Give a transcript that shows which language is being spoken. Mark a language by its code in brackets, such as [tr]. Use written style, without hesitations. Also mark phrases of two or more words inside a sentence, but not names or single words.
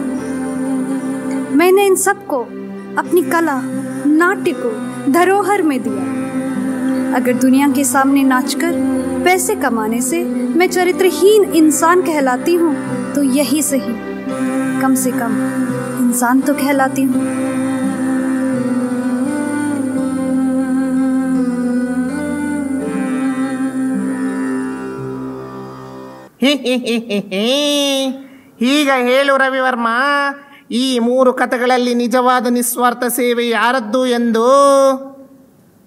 [hi] मैंने इन सबको अपनी कला, नाट्य को धरोहर में दिया। अगर दुनिया के सामने नाचकर पैसे कमाने से मैं चरित्रहीन इंसान कहलाती हूँ, तो यही सही, कम से कम इंसान तो कहलाती हूँ। [kn] ಈಗ ಹೇಳು ರವಿವರ್ಮ, ಈ 3 ಕಥೆಗಳಲ್ಲಿ ನಿಜವಾದ ನಿಸ್ವಾರ್ಥ ಸೇವೆ ಯಾರದ್ದು ಎಂದು.